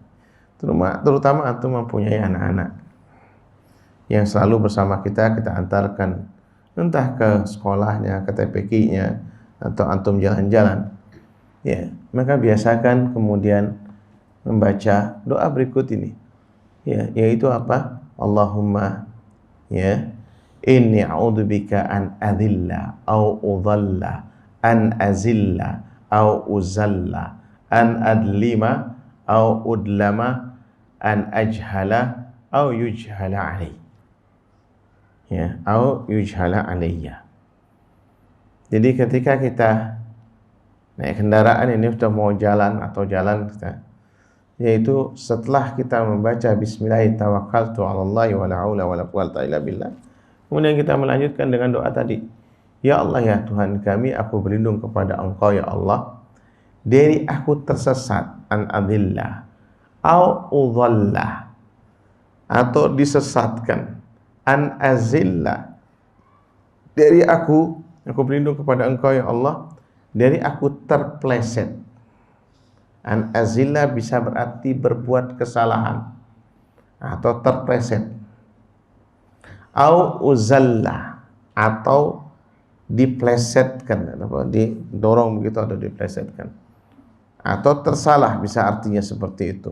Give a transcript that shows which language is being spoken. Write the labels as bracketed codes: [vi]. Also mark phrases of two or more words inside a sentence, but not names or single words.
[id] Terutama antum mempunyai anak-anak yang selalu bersama kita antarkan entah ke sekolahnya, ke TPQ-nya atau antum jalan-jalan. Ya, maka biasakan kemudian membaca doa berikut ini. Ya, yaitu apa? [ar] اللهم يا إني أعوذ بك أن أضل أو أضل أن أزل أو أزل أن أظلم أو أظلم أن أجهل أو يجهل علي يا أو يجهل علي. [id] Jadi ketika kita naik kendaraan ini sudah mau jalan atau jalan kita, yaitu setelah kita membaca [ar] بسم الله الرحمن الرحيم توكلت على الله ولا حول ولا قوة إلا بالله, [id] kemudian kita melanjutkan dengan doa tadi. Ya Allah ya Tuhan kami, aku berlindung kepada Engkau ya Allah dari aku tersesat [ar] أن أضل أو أضل [id] atau disesatkan, [ar] أن أزل [id] dari aku berlindung kepada Engkau ya Allah dari aku terpleset. [ar] أن أزل [id] bisa berarti berbuat kesalahan atau terpleset, [ar] أو أزل [id] atau diplesetkan, didorong begitu atau diplesetkan, atau tersalah bisa artinya seperti itu.